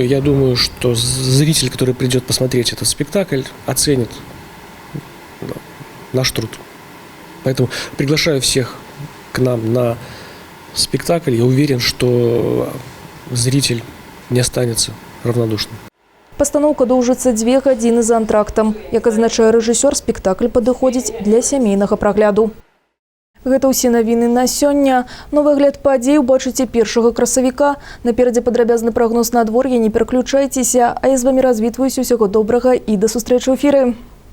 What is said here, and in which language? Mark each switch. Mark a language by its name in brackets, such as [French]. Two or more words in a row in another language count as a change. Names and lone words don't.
[Russian] Я думаю, что зритель, который придет посмотреть этот спектакль, оценит наш труд. Поэтому приглашаю всех к нам на спектакль. Я уверен, что зритель не останется равнодушным. [Belarusian] Пастаноўка доўжыцца 2 гадзіны за антрактам. Як адзначае рэжысёр, спектакль падыходзіць для сямейнага прагляду. Гэта ўсе навіны на сёння. Новы агляд падзей убачыце 1 красавіка. Наперадзе падрабязны прагноз надвор'я, не пераключайцеся. А я з вамі развітваюся, усяго добрага і да сустрэчы ў эфіры.